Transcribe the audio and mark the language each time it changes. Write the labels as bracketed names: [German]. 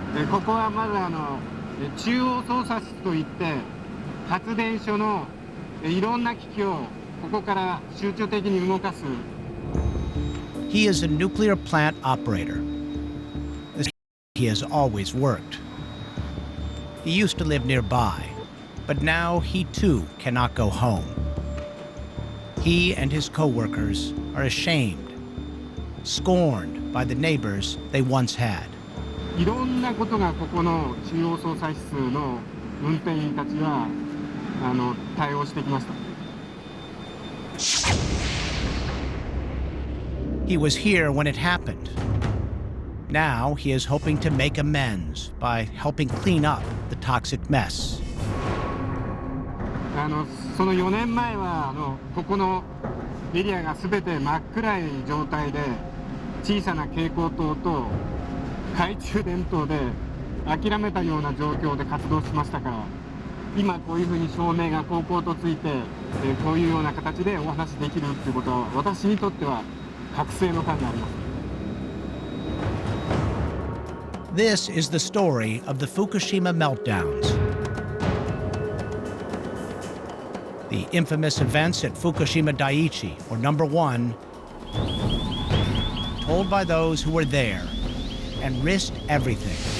[Japanese] ここはまず中央操作室といって発電所のいろんな機器をここから集中的に動かす。 [English] He is a nuclear plant operator. He has always worked. He used to live nearby, but now he too cannot go home. He and his co-workers are ashamed, scorned by the neighbors they once had. [Japanese] いろんなことがここの中央操作室の運転員たちは対応してきました。 [English] He was here when it happened. Now he is hoping to make amends by helping clean up the toxic mess. [Japanese] その4年前はここのエリアが全て真っ暗い状態で、小さな蛍光灯と懐中電灯で諦めたような状況で活動しましたから、今こういうふうに照明がこうとついて、こういうような形でお話しできるっていうことは、私にとっては覚醒の感があります。 [English] This is the story of the Fukushima meltdowns. The infamous events at Fukushima Daiichi, or number 1, told by those who were there and risked everything.